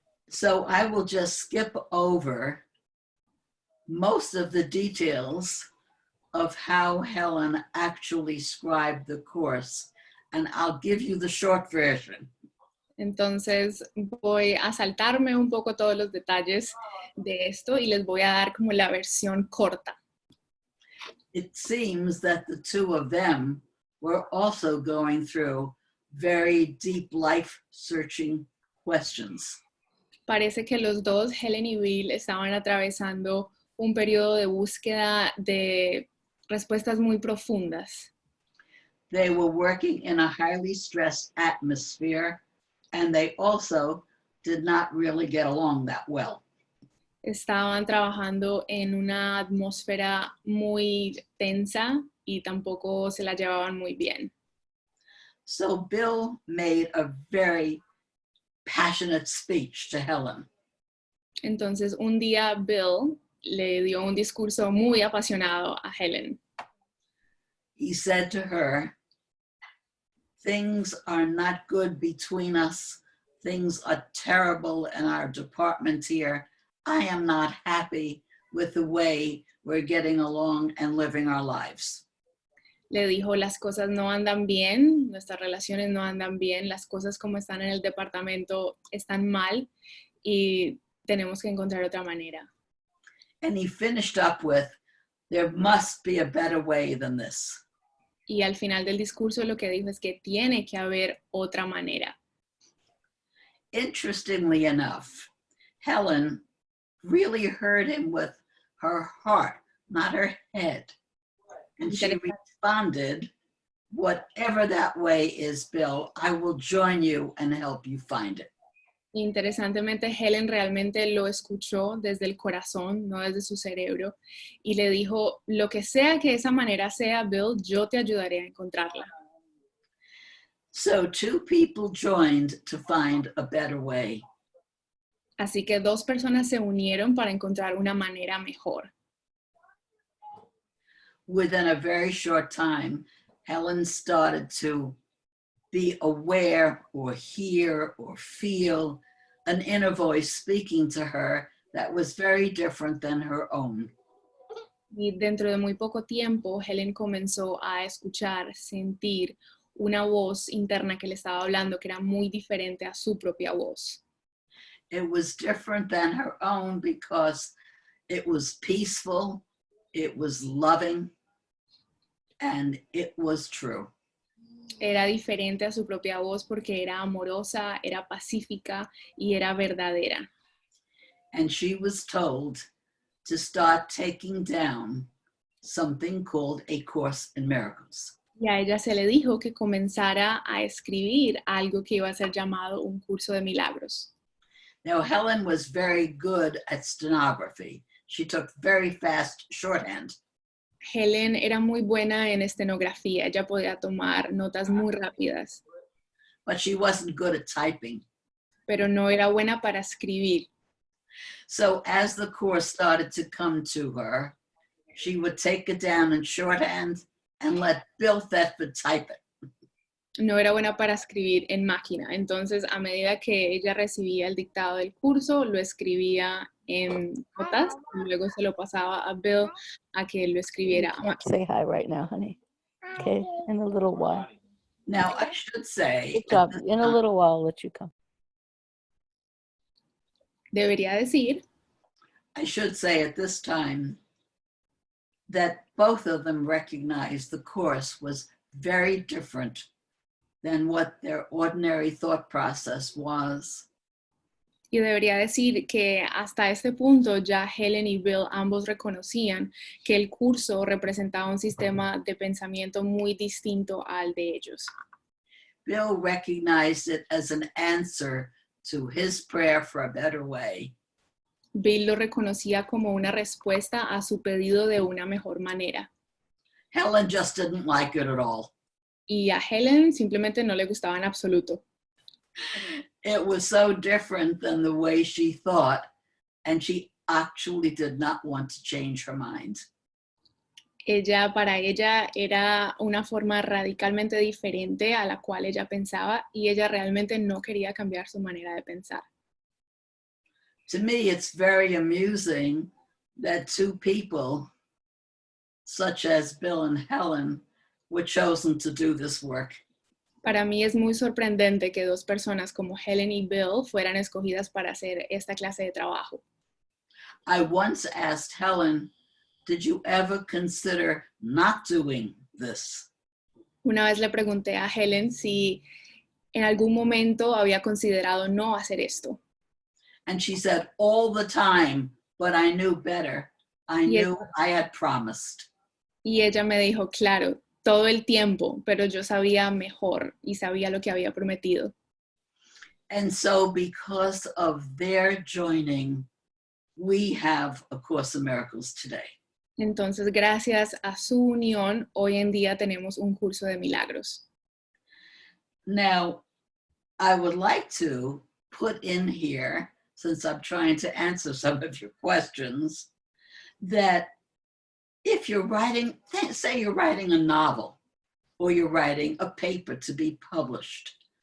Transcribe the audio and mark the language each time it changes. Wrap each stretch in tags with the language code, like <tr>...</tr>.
<en>So I will just skip over most of the details of how Helen actually scribed the course, and I'll give you the short version.</en> <es>Entonces voy a saltarme un poco todos los detalles de esto y les voy a dar como la versión corta.</es> <en>It seems that the two of them were also going through very deep life-searching questions.</en> <es>Parece que los dos, Helen y Bill, estaban atravesando un periodo de búsqueda de respuestas muy profundas.</es> <en>They were working in a highly stressed atmosphere, and they also did not really get along that well.</en> <es>Estaban trabajando en una atmósfera muy tensa y tampoco se la llevaban muy bien.</es> <en>So Bill made a very passionate speech to Helen.</en> <es>Entonces un día Bill le dio un discurso muy apasionado a Helen.</es> <en>He said to her, "Things are not good between us. Things are terrible in our department here. I am not happy with the way we're getting along and living our lives."</en> <es>Le dijo, las cosas no andan bien, nuestras relaciones no andan bien, las cosas como están en el departamento están mal y tenemos que encontrar otra manera.</es> <en>And he finished up with, "There must be a better way than this."</en> <es>Y al final del discurso lo que dijo es que tiene que haber otra manera.</es> <en>Interestingly enough, Helen really heard him with her heart, not her head. And she responded, "Whatever that way is, Bill, I will join you and help you find it."</en> <es>Interesantemente, Helen realmente lo escuchó desde el corazón, no desde su cerebro, y le dijo, lo que sea que esa manera sea, Bill, yo te ayudaré a encontrarla.</es> <en>So two people joined to find a better way.</en> <es>Así que dos personas se unieron para encontrar una manera mejor.</es> <en>Within a very short time, Helen started to be aware or hear or feel an inner voice speaking to her that was very different than her own.</en> <es>Y dentro de muy poco tiempo, Helen comenzó a escuchar, sentir una voz interna que le estaba hablando que era muy diferente a su propia voz.</es> <en>It was different than her own because it was peaceful, it was loving, and it was true.</en> <es>Era diferente a su propia voz porque era amorosa, era pacífica y era verdadera.</es> <en>And she was told to start taking down something called A Course in Miracles.</en> <es>Y a ella se le dijo que comenzara a escribir algo que iba a ser llamado un curso de milagros.</es> <en>Now, Helen was very good at stenography. She took very fast shorthand.</en> <es>Helen era muy buena en estenografía, ella podía tomar notas muy rápidas,</es> <en>But she wasn't good at typing.</en> <es>pero no era buena para escribir.</es> <en>So as the course started to come to her, she would take it down in shorthand and let Bill Thetford type it.</en> <es>No era buena para escribir en máquina. Entonces, a medida que ella recibía el dictado del curso, lo escribía en notas y luego se lo pasaba a Bill a que lo escribiera a máquina.</es> <en>Say hi right now, honey. Okay, in a little while. Now, I should say, Good job. In a little while, I'll let you come.</en> <es>Debería decir</es> <en>I should say at this time that both of them recognized the course was very different than what their ordinary thought process was.</en> <es>Y debería decir que hasta este punto ya Helen y Bill ambos reconocían que el curso representaba un sistema de pensamiento muy distinto al de ellos.</es> <en>Bill recognized it as an answer to his prayer for a better way.</en> <es>Bill lo reconocía como una respuesta a su pedido de una mejor manera.</es> <en>Helen just didn't like it at all.</en> <es>Y a Helen simplemente no le gustaba en absoluto.</es> <en>It was so different than the way she thought, and she actually did not want to change her mind.</en> <es>Para ella era una forma radicalmente diferente a la cual ella pensaba y ella realmente no quería cambiar su manera de pensar.</es> <en>To me, it's very amusing that two people, such as Bill and Helen, were chosen to do this work.</en> <es>Para mí es muy sorprendente que dos personas como Helen y Bill fueran escogidas para hacer esta clase de trabajo.</es> <en>I once asked Helen, did you ever consider not doing this?</en> <es>Una vez le pregunté a Helen si en algún momento había considerado no hacer esto.</es> <en>And she said, all the time, but I knew better. I knew I had promised.</en> <es>Y ella me dijo, claro, todo el tiempo, pero yo sabía mejor y sabía lo que había prometido.</es> <en>And so because of their joining, we have A Course in Miracles today.</en> <es>Entonces, gracias a su unión, hoy en día tenemos un curso de milagros.</es> <en>Now, I would like to put in here, since I'm trying to answer some of your questions, that if you're writing, say you're writing a novel, or you're writing a paper to be published.</en>